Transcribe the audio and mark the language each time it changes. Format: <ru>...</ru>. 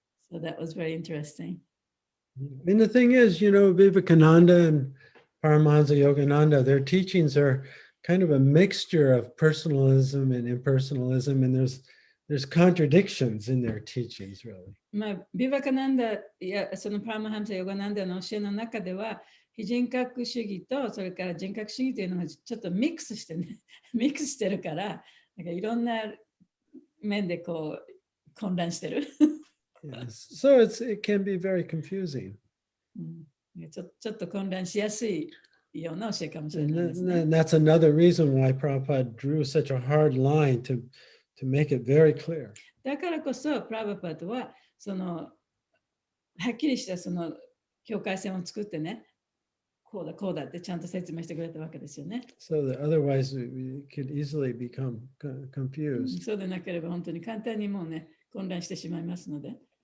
<en>So that was very interesting. And the thing is, Vivekananda and Paramahansa Yogananda, their teachings are kind of a mixture of personalism and impersonalism, and there's contradictions in their teachings, really.</en> <ja>ビバカナンダやそのパーマハンサ・ヨガナンダの教えの中では、非人格主義とそれから人格主義というのがちょっとミックスしてね、ミックスしてるから、なんかいろんな面でこう混乱してる。</ja> <en>Yes. So it can be very confusing.</en> <ja>ちょっと混乱しやすいような教えかもしれないですね。</ja> <en>And that's another reason why Prabhupada drew such a hard line to make it very clear.</en> <ja>だからこそ、プラブパッドははっきりした境界線を作ってね、こうだってちゃんと説明してくれたわけですよね。</ja> <en>So that otherwise we could easily become confused.</en> <ja>そうでなければ本当に簡単にもうね、混乱してしまいますので。</ja>